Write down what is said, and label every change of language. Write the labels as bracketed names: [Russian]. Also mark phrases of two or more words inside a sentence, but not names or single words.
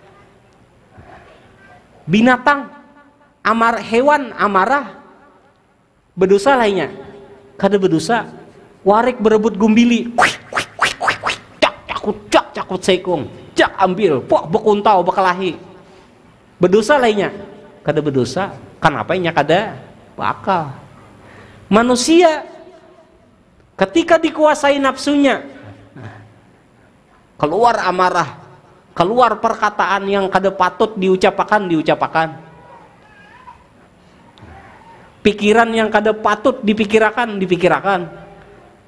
[Indonesian] Binatang hewan amarah, berdosa lainnya, kada berdosa. [Banjar] Warik berebut gumbili, cakut sekung, ambil, bekuntau bekelahi, berdosa lainnya, kada berdosa. Kenapa nya kada bakal? [Indonesian] Manusia ketika dikuasai nafsunya, keluar amarah, keluar perkataan yang kada patut diucapkan, pikiran yang kada patut dipikirkan.